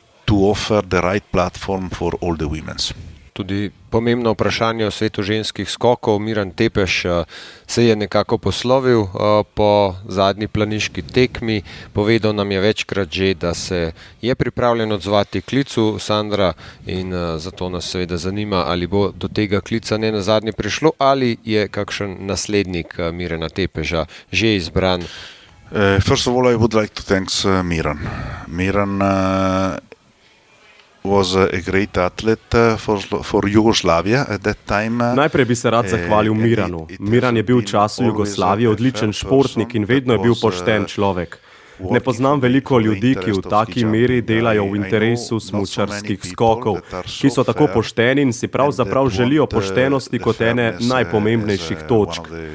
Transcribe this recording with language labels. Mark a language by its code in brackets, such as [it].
[en] To offer the right platform for all the women. [sl] Tudi pomembno vprašanje o svetu ženskih skokov. Miran Tepeš se je nekako poslovil po zadnji planiški tekmi. Povedal nam je večkrat že, da se je pripravljen odzvati klicu Sandra in zato nas seveda zanima, ali bo do tega klica ne nazadnje prišlo ali je kakšen naslednik Mirana Tepeža že izbran. [en] First of all, I would like to thank Miran. Miran was a great athlete for Yugoslavia at that time. [sl] Najprej bi se rad zahvalil Miranu. Miran je bil v času Jugoslavije odličen športnik in vedno je bil pošten človek. Ne poznam veliko ljudi, ki v taki meri delajo v interesu smučarskih skokov, ki so tako pošteni in si pravzaprav želijo poštenosti kot ene najpomembnejših točk.